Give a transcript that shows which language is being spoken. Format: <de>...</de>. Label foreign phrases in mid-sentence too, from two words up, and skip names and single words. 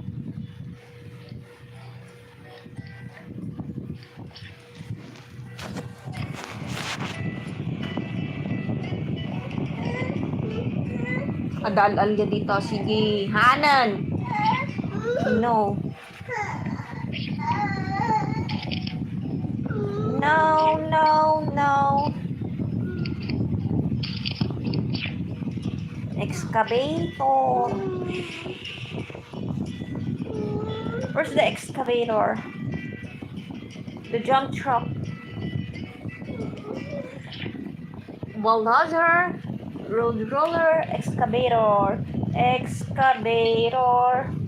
<ilo>Adal-al ka dito. Sige. Hanan.</ilo> <en>No. No, no, no. Excavator. Where's the excavator? The jump truck. Bulldozer. Road roller. Excavator. Excavator.</en>